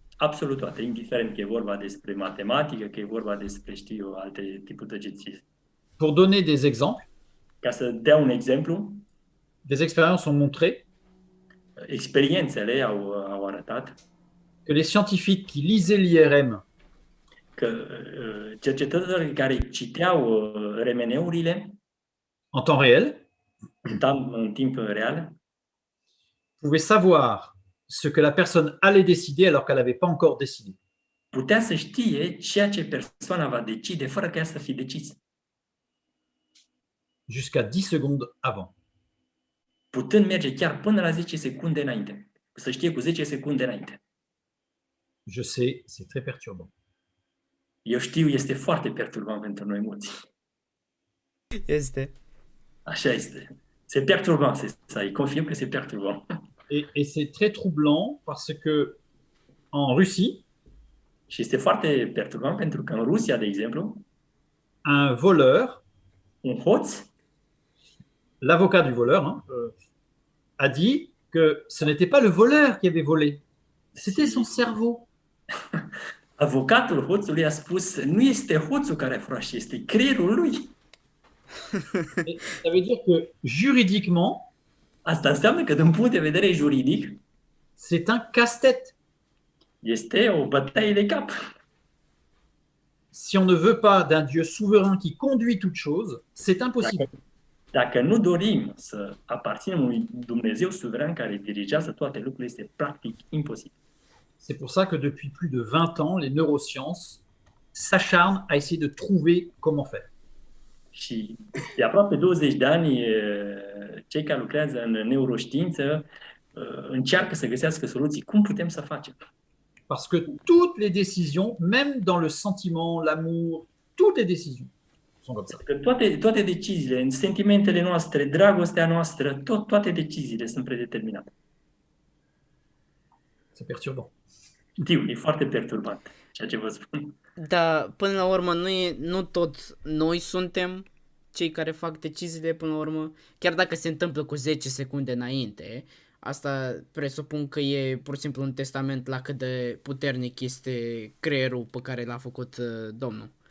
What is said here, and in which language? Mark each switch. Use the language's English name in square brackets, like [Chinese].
[Romanian] Absolut toate, indiferent că e vorba despre matematică, că e vorba despre, alte tipuri de decizii. [French] Pour donner des exemples, [Romanian] Ca să dea un exemplu, [French] des expériences ont montré [Romanian] experiențele au arătat [French] que les scientifiques qui lisaient l'IRM [Romanian] că cercetătorii care citeau RMN-urile [French] en temps réel [Romanian] în timp real, [French] pouvait savoir ce que la personne allait décider alors qu'elle n'avait pas encore décidé. [Romanian] putea să știe ceea ce persoana va decide fără ca ea să fie decis, [French] Jusqu'à 10 secondes avant. [Romanian] putând merge chiar până la 10 secunde înainte, să știe cu 10 secunde înainte. [French] Je sais, c'est très perturbant. [Romanian] Eu știu, este foarte perturbant pentru noi mulți. Este. Așa este. [French] C'est perturbant, c'est ça. Il confirme que c'est perturbant. Et c'est très troublant parce que en Russie, [Romanian] Și este foarte perturbant pentru că în Rusia, de exemplu, [French] un voleur, [Romanian] un hoț, [French] l'avocat du voleur, a dit que ce n'était pas le voleur qui avait volé, c'était son cerveau. [Romanian] avocatul hoțului a spus, nu este hoțul care a furat, ci este creierul lui. [French] Et ça veut dire que juridiquement, [Romanian] Asta înseamnă că, din punct de vedere juridic, [French] c'est un casse-tête. [Romanian] este o bătaie de cap. [French] Si on ne veut pas d'un Dieu souverain qui conduit toute chose, c'est impossible. [Romanian] Dacă nu dorim să aparținem unui Dumnezeu suveran care dirigează toate lucrurile, este practic imposibil. [French] C'est pour ça que depuis plus de 20 ans, les neurosciences s'acharnent à essayer de trouver comment faire. [Romanian] Și de aproape 20 de ani, cei care lucrează în neuroștiință încearcă să găsească soluții. Cum putem să facem? [French] Parce que toutes les décisions, même dans le sentiment, l'amour, toutes les décisions sont comme ça. [Romanian] Că toate deciziile, sentimentele noastre, dragostea noastră, toate deciziile sunt predeterminate. [French] C'est perturbant. [Romanian] Știu, e foarte perturbant ceea ce vă spun. Dar până la urmă nu tot noi suntem cei care fac deciziile până la urmă, chiar dacă se întâmplă cu 10 secunde înainte, asta presupun că e pur și simplu un testament la cât de puternic este creierul pe care l-a făcut Domnul.